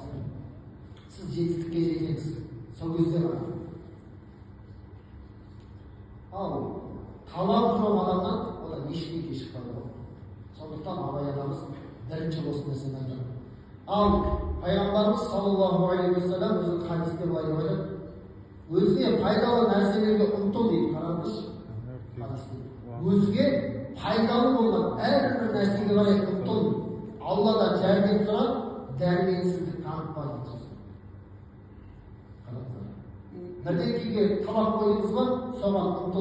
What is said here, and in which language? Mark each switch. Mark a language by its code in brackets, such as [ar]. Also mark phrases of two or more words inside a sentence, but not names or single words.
[kk] Сіз жетістікке жетесіз. Сол кезде ғана. Ал талап жоқ адамнан одан ештеңе шықпайды ғой. Сондықтан Абай атамыз бірінші осы нәрсені айтады. Ал пайғамбарымыз [ar] صلى الله عليه وسلم [kk] өзінің хадисте былай деп айтады. Өзге пайдалы нәрселерге ұмтыл дейді, қараңызшы. Өзге пайдалы болған әрбір нәрсеге қарай ұмтыл. Алладан жәрдем сұра, дәрменсіздік танытпа дейді. Бірдеңеге талап қойдыңыз ба, соған ұмтыл.